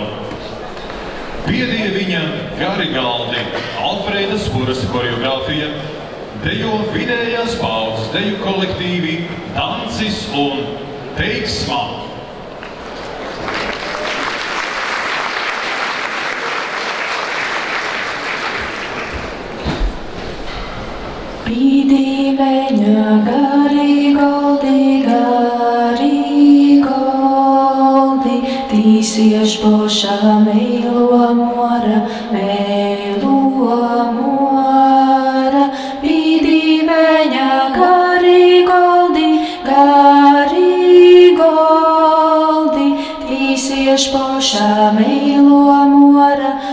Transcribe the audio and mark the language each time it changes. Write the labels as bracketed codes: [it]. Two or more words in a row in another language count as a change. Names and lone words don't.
[lv] Piedie viņa gari galdi, Alfrēda Spuras koreogrāfija, dejo vidējās paudzes deju kolektīvi Dancis un Teiksma. [ltg] Pīdī viņa gari goldi, tīsieš pošā meilo mora. Pīdī viņa gari goldi, tīsieš pošā meilo mora.